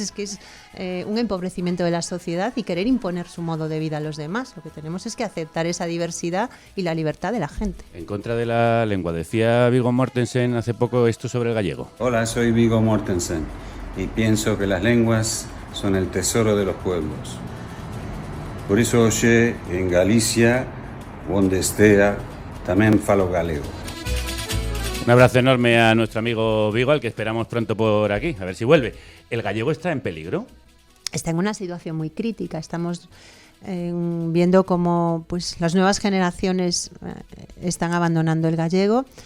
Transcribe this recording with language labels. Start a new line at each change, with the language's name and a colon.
Spanish: Es que es un empobrecimiento de la sociedad y querer imponer su modo de vida a los demás. Lo que tenemos es que aceptar esa diversidad y la libertad de la gente. En contra de la lengua, decía Viggo Mortensen hace poco esto sobre el gallego. Hola, soy Viggo Mortensen y pienso que las lenguas son el tesoro de los pueblos.
Galician: Por iso hoxe en Galicia, onde estea, tamén falo galego.
Spanish: Un abrazo enorme a nuestro amigo Vigo, al que esperamos pronto por aquí, a ver si vuelve. ¿El gallego está en peligro? Está en una situación muy crítica. Estamos viendo cómo pues, las nuevas generaciones están abandonando el gallego.